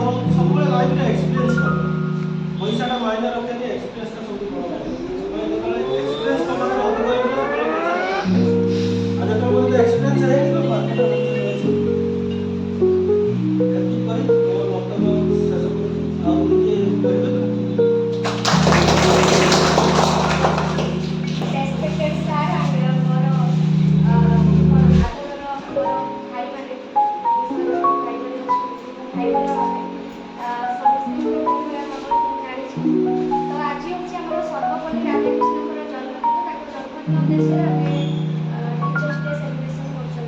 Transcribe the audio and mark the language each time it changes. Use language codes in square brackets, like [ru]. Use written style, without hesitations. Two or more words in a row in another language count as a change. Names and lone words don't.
[or] ସବୁବେଳେ ଲାଇଫରେ ଏକ୍ସପିରିଏନ୍ସ ହେବ, ପଇସାଟା ମାଇନେ ରଖେନି, ଏକ୍ସପିରିଏନ୍ସଟା ସବୁଠୁ ବଡ଼ ଲାଗେ। ଯେତେବେଳେ ଏକ୍ସପିରିଏନ୍ସ ତମ ପାଖରେ ଅଧିକ ହେଇଯିବ ସେତେବେଳେ ପଇସା ଆଉ ଯେତେବେଳେ ଏକ୍ସପିରିଏନ୍ସ ହେଇଯିବ ମାର୍କେଟରେ ଏତିକି କହି ମୋ ବକ୍ତବ୍ୟ ଶେଷ କରୁଛି। ଆଉ କିଏ କହିବେ ତ? [en] Respected sir and [or] ମୋର ଆଦରର ଭାଇମାନେ, ସମସ୍ତଙ୍କୁ ଜାଣିଛୁ। ତ ଆଜି ହେଉଛି ଆମର ସର୍ବପଲ୍ଲୀ ରାଧାକୃଷ୍ଣଙ୍କର ଜନ୍ମଦିନ। ତାଙ୍କ ଜନ୍ମଦିନ ଉଦ୍ଦେଶ୍ୟରେ ଆମେ [en] teachers day celebration [or] କରୁଛନ୍ତି।